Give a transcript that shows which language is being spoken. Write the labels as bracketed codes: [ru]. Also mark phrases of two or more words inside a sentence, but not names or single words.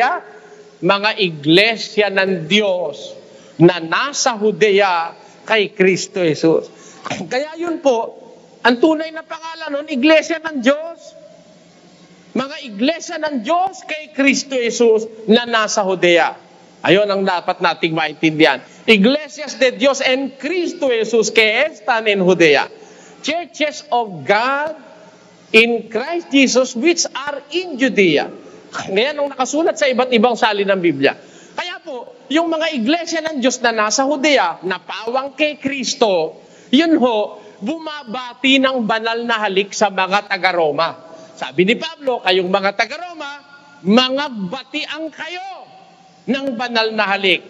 [tl] Mga iglesia ng Diyos na nasa Judea kay Kristo Jesus. Kaya yun po, ang tunay na pangalan nun, iglesia ng Diyos. Mga iglesia ng Diyos kay Kristo Jesus na nasa Judea. Ayon ang dapat nating maintindihan. [es] Iglesias de Dios en Cristo Jesus que están en Judea. [en] Churches of God in Christ Jesus which are in Judea. [tl] Ngayon ang nakasulat sa iba't ibang salin ng Biblia. Kaya po, yung mga iglesia ng Diyos na nasa Judea, na pawang kay Kristo, yun ho, bumabati ng banal na halik sa mga taga-Roma. Sabi ni Pablo, kayong mga taga-Roma, mga batiang kayo ng banal na halik.